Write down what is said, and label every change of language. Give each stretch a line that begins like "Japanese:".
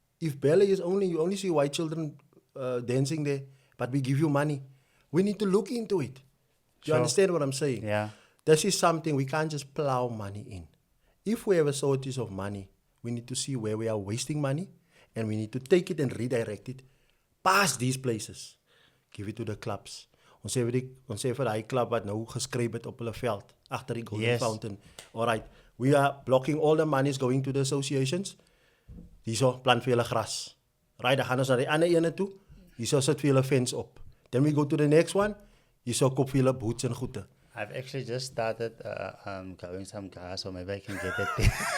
English: If ballet is you only see white children dancing there, but we give you money, we need to look into it. Do you Sure. understand what I'm saying? Yeah. This is something we can't just plow money in. If we have a shortage of money, we need to see where we are wasting money, and we need to take it and redirect it past these places. Give it to the clubs.
Afrikaans: Ons sê vir die club wat nou geskryf het op hulle veld agter die Golden
English: Yes. Fountain. All right, we are blocking all the monies going to the associations.
Afrikaans: Hierso plant vir julle gras. Right, dan gaan ons na die ander ene toe. Hierso sit vir julle fence op.
English: Then we go to the next one.
Afrikaans: Hierso koop vir julle boots en goede.
English: I've actually just started growing some grass, so maybe I can get it there.